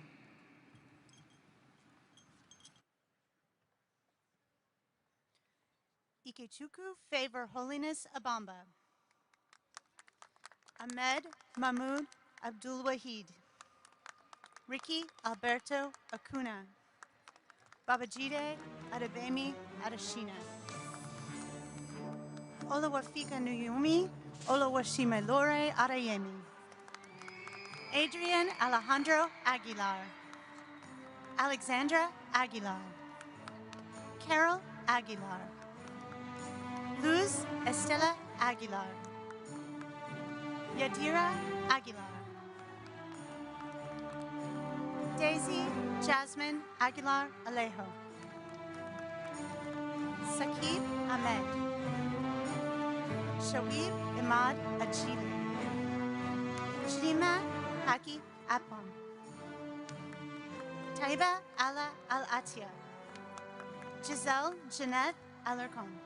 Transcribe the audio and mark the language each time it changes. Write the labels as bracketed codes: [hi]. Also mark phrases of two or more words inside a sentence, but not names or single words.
[en] Ikechuku Favor Holiness Abamba. Ahmed Mahmoud Abdul Wahid. Ricky Alberto Acuna. Babajide Adebemi Adeshina. Olawafika Nuyumi Olawashimelore Arayemi. Adrian Alejandro Aguilar. Alexandra Aguilar. Carol Aguilar. Luz Estela Aguilar. Yadira Aguilar. Daisy Jasmine Aguilar Alejo. Sakib Ahmed. Shawib Imad Achili. Shrima Haki Apon. Taiba Ala Al-Atia. Giselle Jeanette Alarcon.